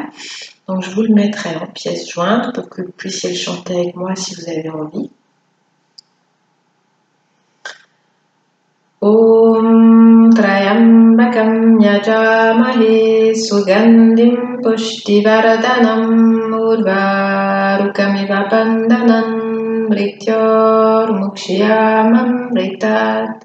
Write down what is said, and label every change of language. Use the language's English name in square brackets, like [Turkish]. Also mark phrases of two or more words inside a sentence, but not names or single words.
[French] Donc, je vous le mettrai en pièce jointe pour que vous puissiez le chanter avec moi si vous avez envie. [Sanskrit] Om Trayambakam Yajamahe Sugandhim Pushtivardhanam Urvarukamiva Bandhanam Mrityor Mukshiyamam Mritat.